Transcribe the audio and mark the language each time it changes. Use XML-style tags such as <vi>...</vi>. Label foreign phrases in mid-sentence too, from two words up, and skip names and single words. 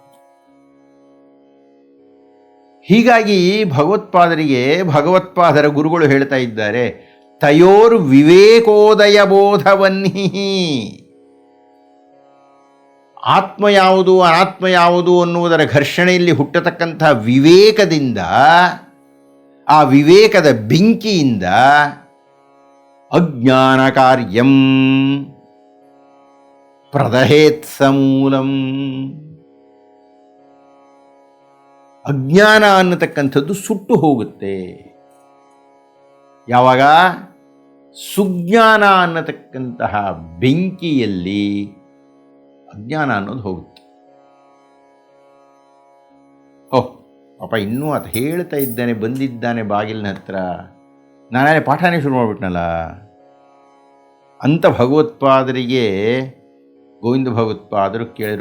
<kn>ಹೀಗಾಗಿ ಭಗವತ್ಪಾದರ ಗುರುಗಳು ಹೇಳ್ತಾ ಇದ್ದಾರೆ,</kn> <sa>ತಯೋರ್ ವಿವೇಕೋದಯ ಬೋಧವನ್ಹಿ.</sa> <kn>ಆತ್ಮ ಯಾವುದು ಅನಾತ್ಮ ಯಾವುದು ಅನ್ನುವುದರ ಘರ್ಷಣೆಯಲ್ಲಿ ಹುಟ್ಟತಕ್ಕಂಥ ವಿವೇಕದಿಂದ, ಆ ವಿವೇಕದ ಬೆಂಕಿಯಿಂದ</kn> <sa>ಅಜ್ಞಾನ ಕಾರ್ಯಂ ಪ್ರದಹೇತ್ಸ ಮೂಲಂ.</sa> <kn>ಅಜ್ಞಾನ ಅನ್ನತಕ್ಕಂಥದ್ದು ಸುಟ್ಟು ಹೋಗುತ್ತೆ. ಯಾವಾಗ? ಸುಜ್ಞಾನ ಅನ್ನತಕ್ಕಂತಹ ಬೆಂಕಿಯಲ್ಲಿ ಅಜ್ಞಾನ ಅನ್ನೋದು ಹೋಗುತ್ತೆ. ಪಾಪ ಇನ್ನೂ ಅದು ಹೇಳ್ತಾ ಇದ್ದಾನೆ, ಬಂದಿದ್ದಾನೆ ಬಾಗಿಲಿನ ಹತ್ರ, ನಾನೇ ಪಾಠನೇ ಶುರು ಮಾಡಿಬಿಟ್ನಲ್ಲ ಅಂತ ಭಗವತ್ಪಾದರಿಗೆ ಗೋವಿಂದ ಭಗವತ್ಪಾದರು ಕೇಳಿದರು.</kn>